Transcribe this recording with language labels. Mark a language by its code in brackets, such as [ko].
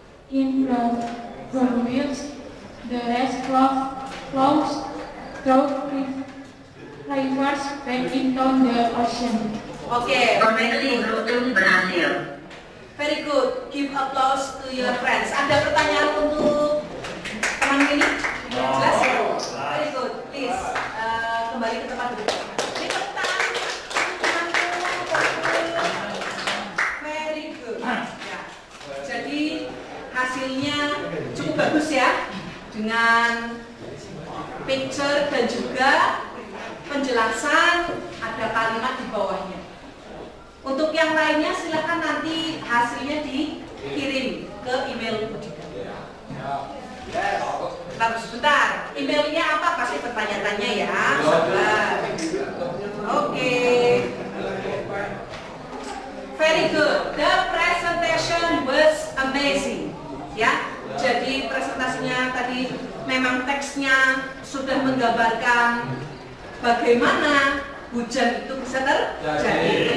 [en] in the wheels, the rest flows through rivers back into the ocean. Oke, [id] Koneksi Bluetooth berhasil. [en] very good. Give applause to your friends. [id] Ada pertanyaan untuk teman ini? Jelas? [en] Very good. Please, [id] kembali ke tempat duduk. Tepuk tangan untuk temanku. [en] Very good. [id] Ya. Jadi hasilnya cukup bagus ya, dengan picture dan juga penjelasan, ada kalimat di bawahnya. Untuk yang lainnya silakan nanti hasilnya dikirim ke email Budika. Bagus, sebentar. Emailnya apa? Pasti bertanya-tanya ya. Sabar. Oke. [en] Very good. The presentation was amazing. [id] Ya. Jadi presentasinya tadi memang teksnya sudah menggambarkan bagaimana hujan itu bisa terjadi.